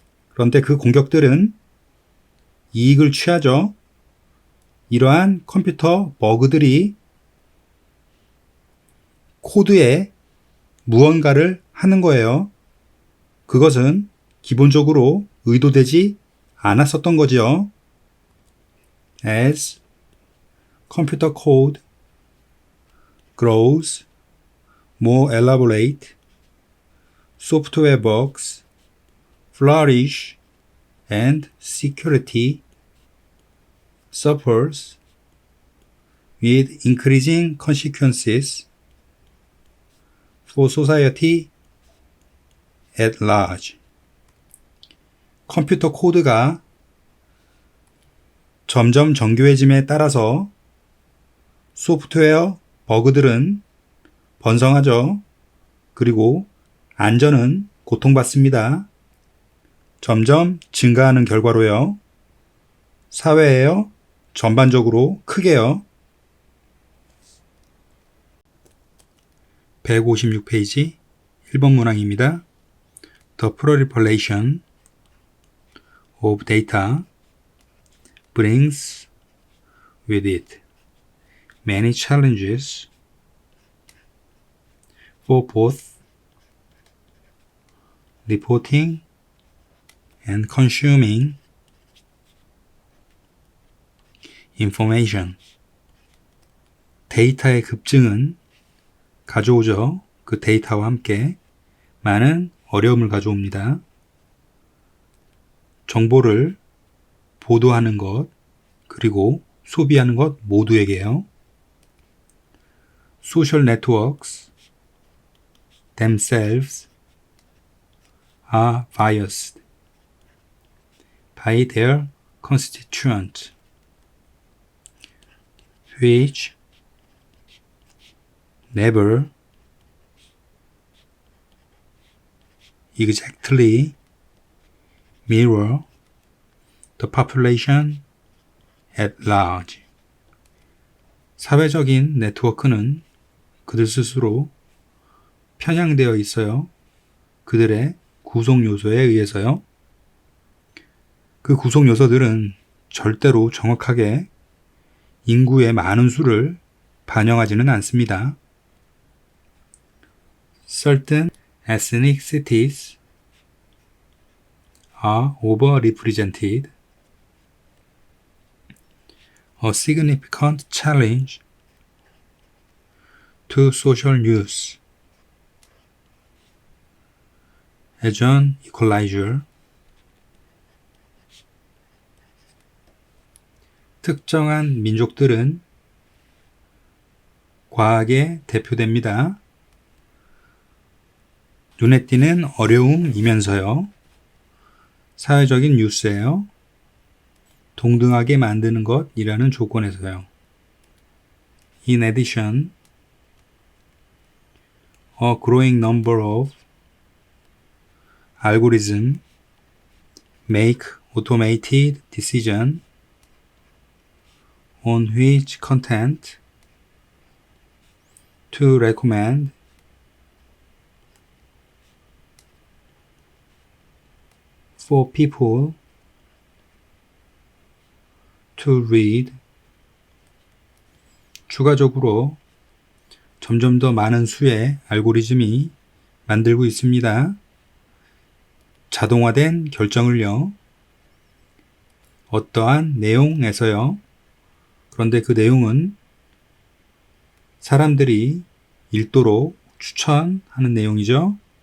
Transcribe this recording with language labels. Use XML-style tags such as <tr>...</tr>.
<ko>그런데 그 공격들은 이익을 취하죠. 이러한 컴퓨터 버그들이 코드에 무언가를 하는 거예요. 그것은 기본적으로 의도되지 않았었던 거지요.</ko> <en>As computer code grows more elaborate, software bugs flourish and security suffers with increasing consequences for society at large.</en> <ko>컴퓨터 코드가 점점 정교해짐에 따라서 소프트웨어 버그들은 번성하죠. 그리고 안전은 고통받습니다. 점점 증가하는 결과로요. 사회에요. 전반적으로 크게요. 156페이지 1번 문항입니다.</ko> <en>The proliferation of data brings with it many challenges for both reporting and consuming information.</en> <ko>데이터의 급증은 가져오죠. 그 데이터와 함께 많은 어려움을 가져옵니다. 정보를 보도하는 것, 그리고 소비하는 것 모두에게요.</ko> <en>Social networks themselves are biased by their constituent, which never exactly mirror the population at large.</en> <ko>사회적인 네트워크는 그들 스스로 편향되어 있어요. 그들의 구성 요소에 의해서요. 그 구성 요소들은 절대로 정확하게 인구의 많은 수를 반영하지는 않습니다.</ko> <en>Certain ethnicities are overrepresented, a significant challenge to social news. as an equalizer.</en> <ko>특정한 민족들은 과학에 대표됩니다. 눈에 띄는 어려움이면서요. 사회적인 뉴스예요. 동등하게 만드는 것이라는 조건에서요.</ko> <en>In addition, a growing number of algorithms make automated decisions on which content to recommend for people to read.</en> <ko>추가적으로 점점 더 많은 수의 알고리즘이 만들고 있습니다. 자동화된 결정을요. 어떠한 내용에서요. 그런데 그 내용은 사람들이 읽도록 추천하는 내용이죠.</ko>